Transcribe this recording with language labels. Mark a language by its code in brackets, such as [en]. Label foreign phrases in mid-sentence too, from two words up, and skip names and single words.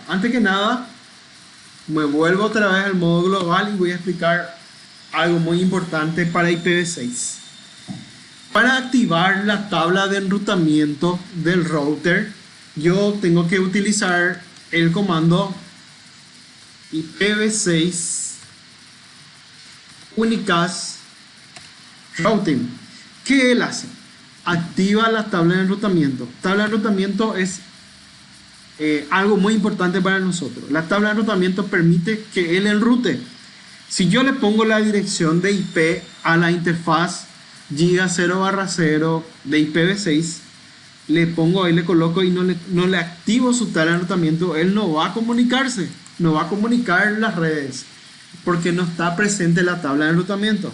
[es] Antes que nada, me vuelvo otra vez al modo global y voy a explicar algo muy importante para IPv6. Para activar la tabla de enrutamiento del router, yo tengo que utilizar el comando [en] IPv6 unicast routing. [es] ¿Qué él hace? Activa la tabla de enrutamiento. Tabla de enrutamiento es algo muy importante para nosotros. La tabla de enrutamiento permite que él enrute. Si yo le pongo la dirección de IP a la interfaz giga 0/0 de IPv6, le pongo ahí, le coloco y no le activo su tabla de enrutamiento, él no va a comunicarse, no va a comunicar las redes, porque no está presente la tabla de enrutamiento.